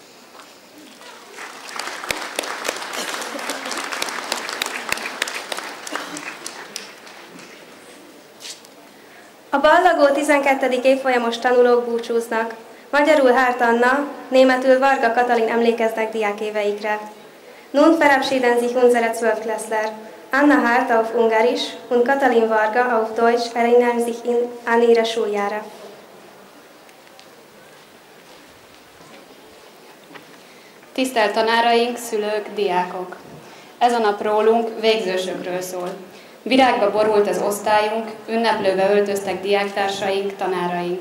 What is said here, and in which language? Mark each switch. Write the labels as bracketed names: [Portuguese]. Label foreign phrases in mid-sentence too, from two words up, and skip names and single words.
[Hungarian] A ballagó 12. évfolyamos tanulók búcsúznak. Magyarul Hárt Anna, németül Varga Katalin emlékeznek diákéveikre. [German] Nun verabschieden sich unsere Zwölftklässler. Anna Hárt auf Ungarisch und Katalin Varga auf Deutsch erinnern sich an ihre Schuljahre. [Hungarian] Tisztelt tanáraink, szülők, diákok! Ez a nap rólunk, végzősökről szól. Virágba borult az osztályunk, ünneplőbe öltöztek diáktársaink, tanáraink.